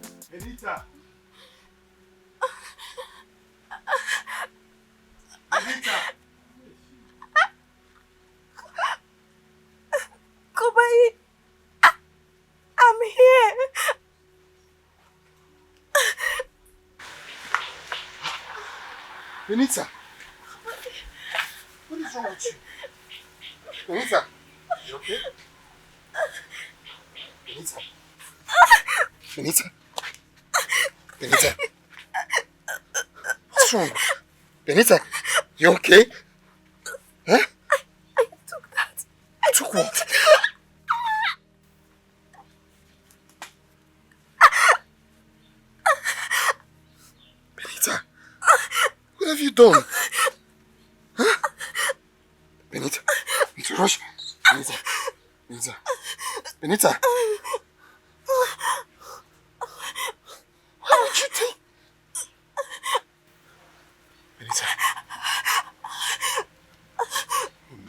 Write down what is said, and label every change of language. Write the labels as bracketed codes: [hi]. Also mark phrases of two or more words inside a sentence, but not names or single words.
[en] Benita! Benita! Kobai, I'm here. Benita! What is wrong with you? Benita! You okay? Benita! Benita! Benita! What's wrong? Benita! You okay? Huh? I took that. I took what? Benita! What have you done? Huh? Benita! Benita, rush! Benita! Benita! Benita! Why would you take... Benita! Oh no.